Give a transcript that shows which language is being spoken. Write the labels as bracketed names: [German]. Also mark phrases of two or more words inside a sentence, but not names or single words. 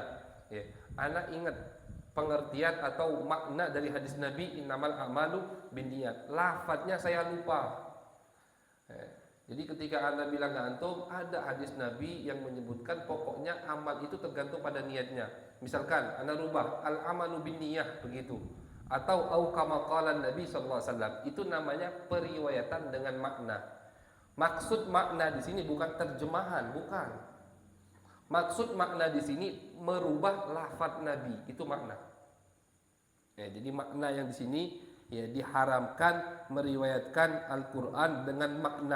[Indonesian] Anak ingat pengertian atau makna dari hadis Nabi [Arabic] إنما الأعمال بالنيات. [Indonesian] Lafadznya saya lupa. Jadi ketika Anda bilang ke antum, ada hadis Nabi yang menyebutkan pokoknya amal itu tergantung pada niatnya. Misalkan Anda rubah [Arabic] الأعمال بالنية [Indonesian] begitu, atau [Arabic] أو كما قال نبي صلى الله عليه وسلم, [Indonesian] itu namanya periwayatan dengan makna. Maksud makna di sini bukan terjemahan, bukan. Maksud makna di sini merubah lafaz Nabi, itu makna. Jadi makna yang di sini diharamkan meriwayatkan Al-Quran dengan makna.